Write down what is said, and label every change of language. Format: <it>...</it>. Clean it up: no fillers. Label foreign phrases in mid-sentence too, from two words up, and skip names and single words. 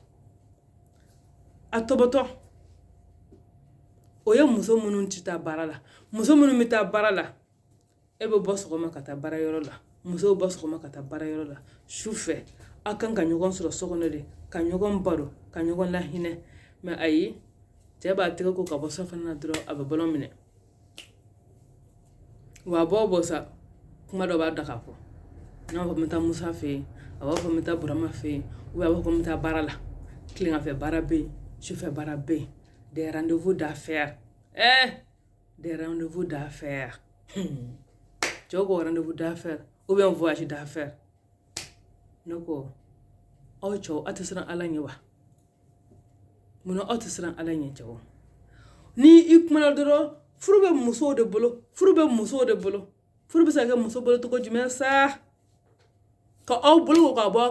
<bm>a tɔbɔtɔ o ye muso minnu tɛ taa baara la muso minnu bɛ taa baara la e bɛ bɔ sɔgɔma ka taa baara yɔrɔ la muso bɛ bɔ sɔgɔma ka taa baara yɔrɔ la su fɛ a kan ka ɲɔgɔn sɔrɔ so kɔnɔ de ka ɲɔgɔn baro ka ɲɔgɔn lahinɛ mɛ ayi cɛ b'a tɛgɛ ko ka bɔ sɔfana na dɔrɔn a bɛ bɔlɔn minɛ wa a bɔ sa kuma dɔ b'a da k'a fɔ n'a fɔ n bɛ taa musa fɛ yen a b'a fɔ n bɛ taa burama fɛ yen a b'a fɔ n bɛ taa baara la tilengafɛ baara bɛ yen sufɛ baara bɛ yen</bm> <fr>des rendez-vous d'affaires des rendez-vous d'affaires</fr> <bm>cɛw ko</bm> <fr>rendez-vous d'affaires ou bien voyage d'affaires</fr> <bm>ne ko aw cɛw aw tɛ siran ala ɲɛ wa munna aw tɛ siran ala ɲɛ cɛw ni i kumana dɔrɔn furu bɛ musow de bolo furu bɛ musow de bolo furu bɛ se ka kɛ muso bolo cogo jumɛn sa ka aw bolo ko ka bɔ aw</bm>